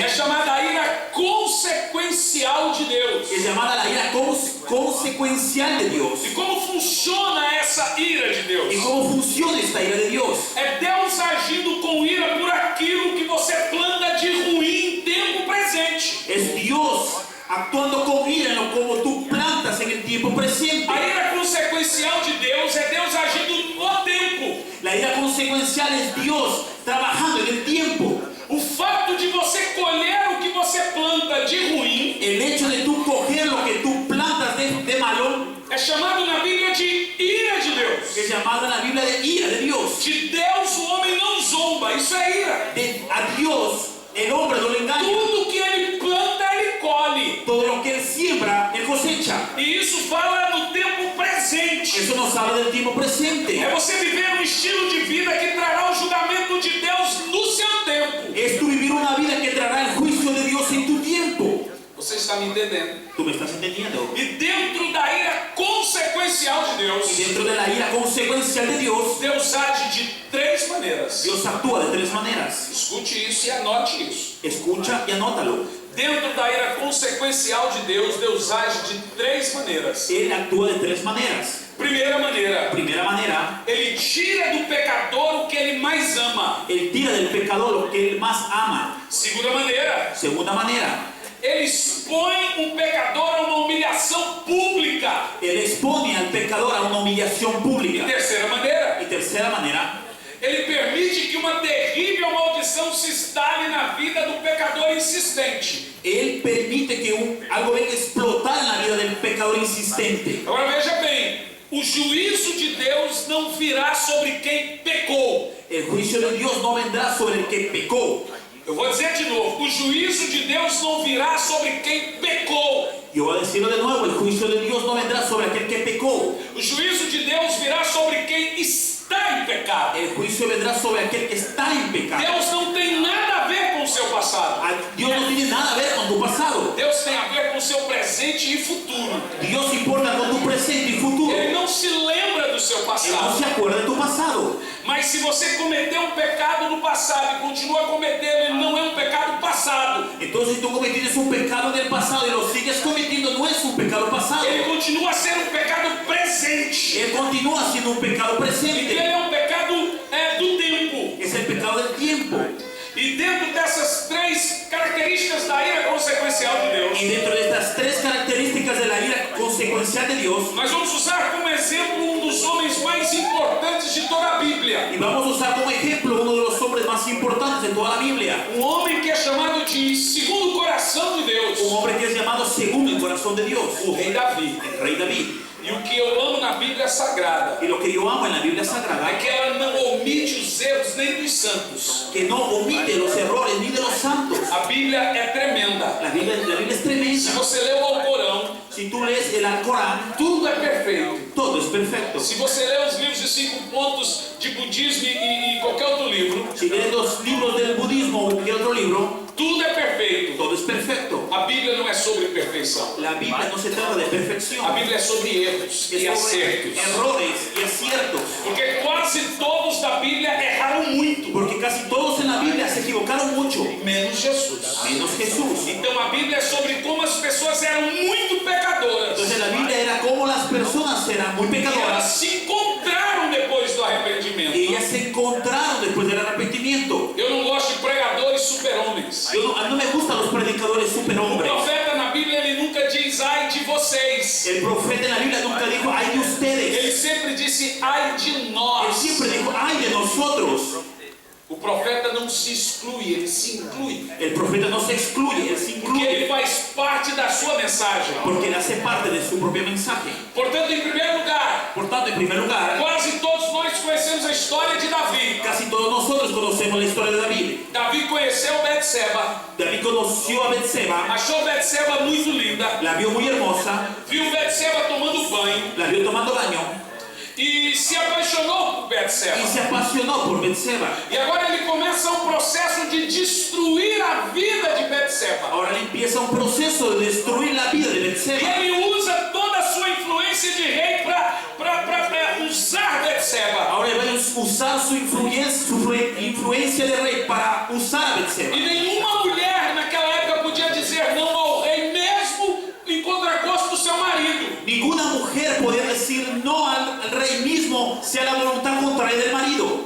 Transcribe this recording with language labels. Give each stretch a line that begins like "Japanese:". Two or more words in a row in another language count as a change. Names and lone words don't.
Portuguese: é chamada a ira consequencial de Deus.
Spanish: es llamada la ira consecuencial de Dios.
Portuguese: E como funciona essa ira de
Spanish: ¿Y
Portuguese: Deus?
Spanish: cómo funciona esta ira de Dios?
Portuguese: É Deus agindo com ira por aquilo que você planta de ruim em tempo presente.
Spanish: Es Dios actuando con ira en lo como tú plantas en el tiempo presente.
Portuguese: A ira consequencial de Deus é Deus agindo no tempo.
Spanish: La ira consecuencial es Dios trabajando en el tiempo.
Portuguese: O fato de você colher o que você planta de ruim
Spanish: El hecho de tú coger lo que tú plantas de malo
Portuguese: é chamado na Bíblia de ira de Deus.
Spanish: es llamado en la Biblia de ira de Dios.
Portuguese: De Deus o homem não zomba, isso é ira.
Spanish: A Dios el hombre no le engaña.
Portuguese: Tudo que ele planta, ele colhe.
Spanish: Todo lo que él siembra, él cosecha.
Portuguese: E isso fala do tempo presente.
Spanish: Eso nos habla del tiempo presente.
Portuguese: É você viver um estilo de vida que trará o julgamento de Deus no seu tempo.
Spanish: Es tu vivir una vida que traerá el juicio de Dios en tu tiempo.
Portuguese: Você está me entendendo?
Spanish: ¿Tú me estás entendiendo?
Portuguese: E dentro da ira consequencial de
Spanish: Y
Portuguese: Deus,
Spanish: dentro de la ira consecuencial de Dios,
Portuguese: Deus age de três maneiras.
Spanish: Dios actúa de tres maneras.
Portuguese: Escute isso e anote isso.
Spanish: Escucha y anótalo.
Portuguese: Dentro da ira consequencial de Deus, Deus age de três maneiras.
Spanish: Él actúa de tres maneras.
Portuguese: Primeira maneira,
Spanish: Primera manera,
Portuguese: ele tira do pecador o que ele mais ama.
Spanish: él tira del pecador lo que él más ama.
Portuguese: Segunda maneira,
Spanish: Segunda manera,
Portuguese: ele expõe um pecador a uma humilhação pública.
Spanish: él expone al pecador a una humillación pública.
Portuguese: Terceira maneira,
Spanish: Y tercera manera,
Portuguese: ele permite que uma terrível maldição se instale na vida do pecador insistente.
Spanish: él permite que algo venga a explotar en la vida del pecador insistente.
Portuguese: Agora veja bem, o juízo de Deus não virá sobre quem pecou.
Spanish: El juicio de Dios no vendrá sobre el que pecó.
Portuguese: Eu vou dizer de novo, o juízo de Deus não virá sobre quem pecou.
Spanish: Yo voy a decirlo de nuevo, el juicio de Dios no vendrá sobre aquel que pecó.
Portuguese: O juízo de Deus virá sobre quem está em pecado.
Spanish: El juicio vendrá sobre aquel que está en pecado.
Portuguese: Deus não tem nada a ver com o seu passado.
Spanish: Dios no tiene nada a ver con tu pasado.
Portuguese: Deus tem a ver com o seu presente e futuro.
Spanish: Dios importa con tu presente y futuro.
Portuguese: Ele não se lembra do seu
Spanish: Él no
Portuguese: passado.
Spanish: se acuerda de tu pasado.
Portuguese: Mas se você cometeu um pecado no passado e continua cometendo, ele não é um pecado passado.
Spanish: Entonces si tú cometiste un pecado del pasado y lo sigues cometiendo, no es un pecado pasado.
Portuguese: Ele continua sendo um pecado presente.
Spanish: Él continúa siendo un pecado
Portuguese: Ele
Spanish: presente.
Portuguese: é um pecado do tempo.
Spanish: Es el pecado del tiempo.
Portuguese: E dentro dessas três características da ira consequencial de Deus,
Spanish: Y dentro de estas tres características de la ira consecuencial de Dios,
Portuguese: nós vamos usar como exemplo um dos homens mais importantes de toda a Bíblia.
Spanish: y vamos a usar como ejemplo uno de los hombres más importantes de toda la Biblia.
Portuguese: Um homem que é chamado de segundo coração de Deus,
Spanish: Un hombre que es llamado segundo el corazón de Dios,
Portuguese: o rei Davi.
Spanish: el rey David.
Portuguese: E o que eu amo na Bíblia Sagrada
Spanish: Y lo que yo amo en la Biblia
Portuguese: é
Spanish: Sagrada,
Portuguese: que ela não omite os erros nem dos santos.
Spanish: que no omite los errores ni de los santos.
Portuguese: A Bíblia é tremenda.
Spanish: La Biblia es
Portuguese: Se
Spanish: tremenda.
Portuguese: você lê o Alcorão,
Spanish: Si tú lees el Alcorán,
Portuguese: tudo é perfeito.
Spanish: todo es perfecto.
Portuguese: Se você lê os livros de 5 pontos de budismo e qualquer outro livro,
Spanish: Si lees los libros del budismo o cualquier otro libro,
Portuguese: tudo é perfeito.
Spanish: todo es perfecto.
Portuguese: A Bíblia não é sobre perfeição.
Spanish: La Biblia no se trata de perfección,
Portuguese: A Bíblia é sobre erros e
Spanish: es sobre
Portuguese: acertos.
Spanish: errores y aciertos.
Portuguese: Porque quase todos da Bíblia erraram muito.
Spanish: Porque casi todos en la Biblia se equivocaron mucho,
Portuguese: menos Jesus.
Spanish: menos Jesús.
Portuguese: Então a Bíblia é sobre como as pessoas eram muito pecadoras.
Spanish: Entonces la Biblia era como las personas eran muy
Portuguese: E elas
Spanish: pecadoras
Portuguese: se encontraram depois do arrependimento.
Spanish: y ellas se encontraron después del arrepentimiento.
Portuguese: Eu não gosto de pregadores super-homens.
Spanish: A mí no me gustan los predicadores
Portuguese: O
Spanish: superhombres.
Portuguese: profeta na Bíblia ele nunca diz ai de vocês.
Spanish: El profeta en la Biblia nunca dijo, ay de ustedes.
Portuguese: Ele sempre disse ai de
Spanish: Él
Portuguese: nós.
Spanish: siempre dijo, ay de nosotros.
Portuguese: O profeta não se exclui, ele se inclui.
Spanish: El profeta no se excluye, él se
Portuguese: Porque ele
Spanish: incluye.
Portuguese: faz parte da sua mensagem.
Spanish: Porque él hace parte de su propio mensaje.
Portuguese: Portanto, em primeiro lugar,
Spanish: Por tanto, en primer lugar,
Portuguese: quase todos nós conhecemos a história de Davi.
Spanish: casi todos nosotros conocemos la historia de David.
Portuguese: Davi conheceu Betseba,
Spanish: David conoció a Betseba,
Portuguese: achou Betseba muito linda,
Spanish: la vio muy hermosa,
Portuguese: viu Betseba tomando banho
Spanish: la vio tomando baño
Portuguese: e se apaixonou por Betseba.
Spanish: y se apasionó por Betseba.
Portuguese: E agora ele começa um processo de destruir a vida de Betseba.
Spanish: Ahora él empieza un proceso de destruir la vida de
Portuguese: E
Spanish: Betseba.
Portuguese: ele usa toda a sua influência de rei para usar Betseba.
Spanish: Ahora él va a usar su influencia de rey para usar a Betseba.
Portuguese: E nenhuma mulher naquela época podia dizer não ao rei, mesmo em contragosto do seu marido.
Spanish: Ninguna mujer podía decir no al rey mismo, sea la voluntad contraria del marido.